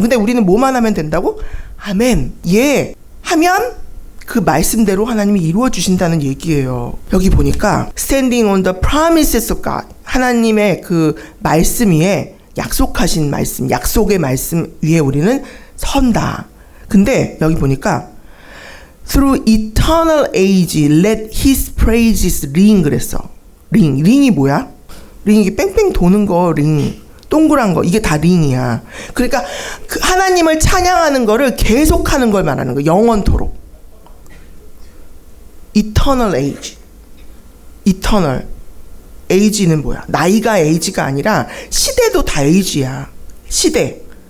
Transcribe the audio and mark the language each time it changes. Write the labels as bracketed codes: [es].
[ko] 근데 우리는 뭐만 하면 된다고? 아멘, 예 하면 그 말씀대로 하나님이 이루어 주신다는 얘기예요. 여기 보니까 [en] Standing on the promises of God, [ko] 하나님의 그 말씀 위에, 약속하신 말씀, 약속의 말씀 위에 우리는 선다. [en] 근데 여기 보니까 Through eternal age let his praises ring [ko] 그랬어. 링이 뭐야? 링이 뺑뺑 도는 거, 링 동그란 거, 이게 다 링이야. 그러니까 그 하나님을 찬양하는 거를 계속하는 걸 말하는 거. 영원토록. [en] eternal age. eternal age [ko] 는 뭐야? 나이가 age가 아니라 시대도 다 age야. 시대.